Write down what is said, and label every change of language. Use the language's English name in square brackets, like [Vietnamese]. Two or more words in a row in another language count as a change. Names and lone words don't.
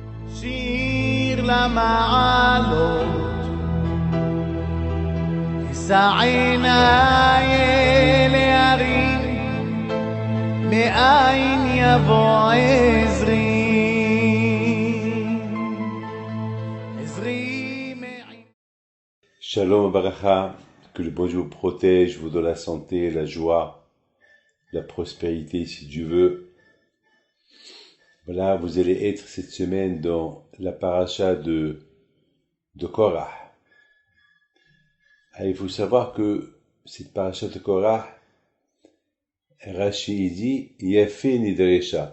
[Hebrew] שיר למעלות, אשא עיניי אל ההרים, מאין יבוא עזרי. Shalom Baracha, [French] que le bon Dieu vous protège, vous donne la santé, la joie, la prospérité si Dieu veut. Voilà, vous allez être cette semaine dans la paracha de Korah. Il faut savoir que cette paracha de Korah, Rashi dit [Hebrew] Yafé Nidresha.